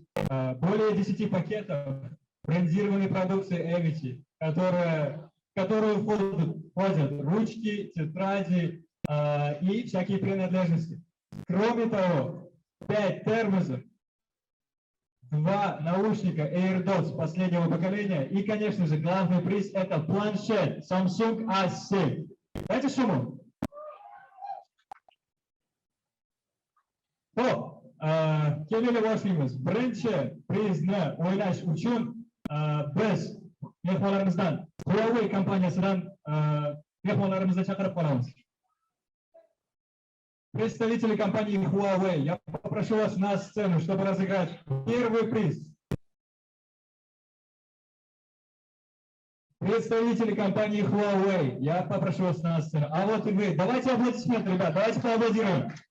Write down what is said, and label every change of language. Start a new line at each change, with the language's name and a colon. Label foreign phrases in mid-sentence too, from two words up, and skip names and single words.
Russian: Более 10 пакетов брендированной продукции Эмити, в которую входят ручки, тетради и всякие принадлежности. Кроме того, 5 термосов, 2 наушника AirDots последнего поколения и, конечно же, главный приз – это планшет Samsung A7. Дайте шуму.
Uzbek: Xo'p, kelinglar boshlaymiz. Birinchi prizni o'ynash uchun biz mehmonlarimizdan, Huawei kompaniyasidan mehmonlarimizni chaqirib qolamiz.
Russian: представители компании Huawei, я попрошу вас на сцену, чтобы разыграть первый приз. Представители компании Huawei, я попрошу вас на сцену. А вот и вы. Давайте аплодисменты, ребят, давайте поаплодируем.